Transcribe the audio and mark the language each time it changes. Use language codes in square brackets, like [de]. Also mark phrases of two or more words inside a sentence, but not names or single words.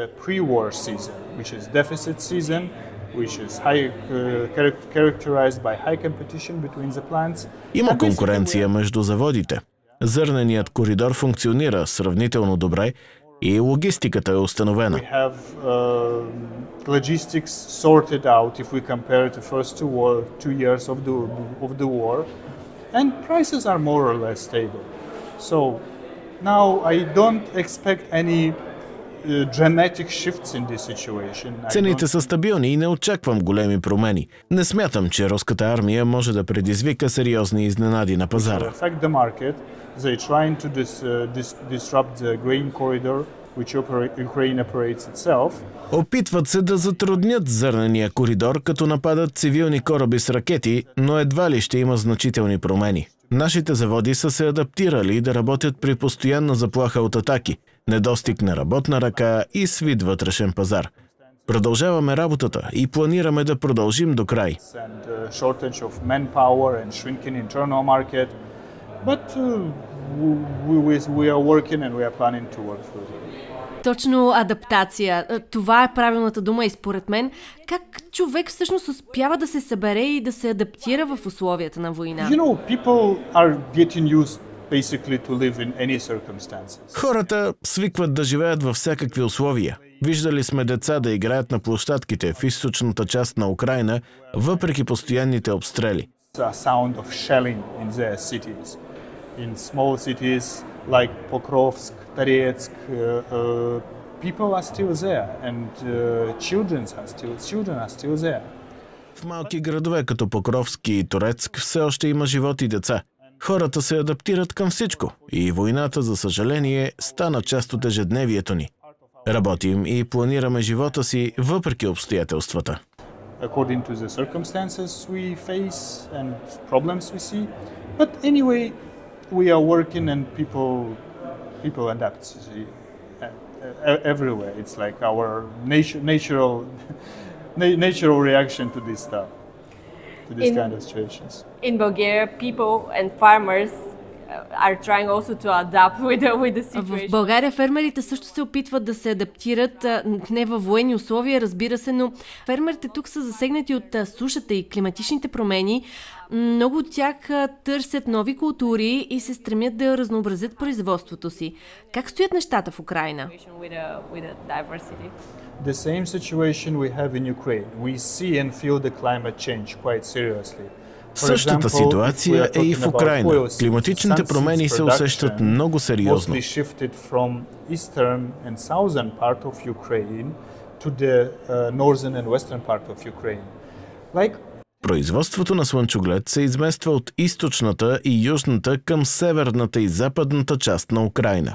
[bg] Има конкуренция между заводите. Зърненият коридор функционира сравнително добре и логистиката е установена. [en] Logistics sorted out if we compare the first two years of the war, and prices are more or less stable. So now I don't expect any dramatic shifts in this situation. [bg] Цените са стабилни и не очаквам големи промени. Не смятам, че руската армия може да предизвика сериозни изненади на пазара. [en] They trying to disrupt the grain corridor, which Ukraine operates itself. [bg] Опитват се да затруднят зърнения коридор, като нападат цивилни кораби с ракети, но едва ли ще има значителни промени. Нашите заводи са се адаптирали да работят при постоянна заплаха от атаки, недостиг на работна ръка и свит вътрешен пазар. Продължаваме работата и планираме да продължим до край. [en] But we are working and we are planning to work through it. [bg] Точно, адаптация. Това е правилната дума и според мен. Как човек всъщност успява да се събере и да се адаптира в условията на война? [en] You know, people are getting used basically to live in any circumstances. [bg] Хората свикват да живеят във всякакви условия. Виждали сме деца да играят на площадките в източната част на Украйна, въпреки постоянните обстрели. [en] A sound of shelling in their cities. In small cities like Pokrovsk, Toretsk, people are still there and children are still there. [bg] В малки градове като Покровск и Торецк все още има живот и деца. Хората се адаптират към всичко и войната, за съжаление, стана част от ежедневието ни. Работим и планираме живота си въпреки обстоятелствата. [en] According to the circumstances we face and problems we see, but anyway, we are working and people adapt everywhere. It's like our natural reaction to this stuff, to this kind of situations. In Bulgaria, people and farmers are trying also to adapt with the situation. [bg] В България фермерите също се опитват да се адаптират, не във военни условия, разбира се, но фермерите тук са засегнати от сушата и климатичните промени. Много от тях търсят нови култури и се стремят да разнообразят производството си. Как стоят нещата в Украйна? [en] The same situation we have in Ukraine. We see and feel the climate change quite seriously. [bg] Същата ситуация е и в Украйна. Климатичните промени се усещат много сериозно. Производството на слънчоглед се измества от източната и южната към северната и западната част на Украйна.